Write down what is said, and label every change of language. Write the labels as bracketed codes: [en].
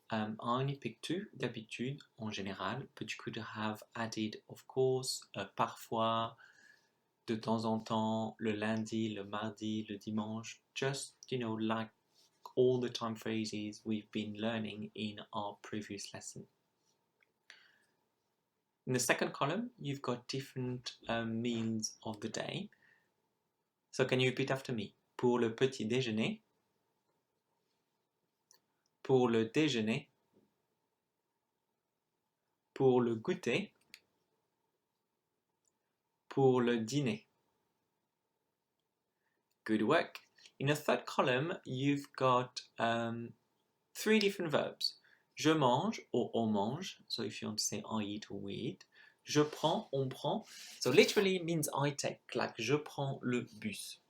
[en] I only picked two, [fr] d'habitude, en général, [en] but you could have added, of course, [fr] parfois, de temps en temps, le lundi, le mardi, le dimanche, [en] just, like all the time phrases we've been learning in our previous lesson. In the second column, you've got different meals of the day. So can you repeat after me? [fr] Pour le petit déjeuner, pour le déjeuner, pour le goûter, pour le dîner. [en] Good work. In the third column, you've got 3 different verbs. [fr] Je mange [en] or [fr] on mange. [en] So if you want to say I eat or we eat. [fr] Je prends, on prend. [en] So literally it means I take, like [fr] je prends le bus.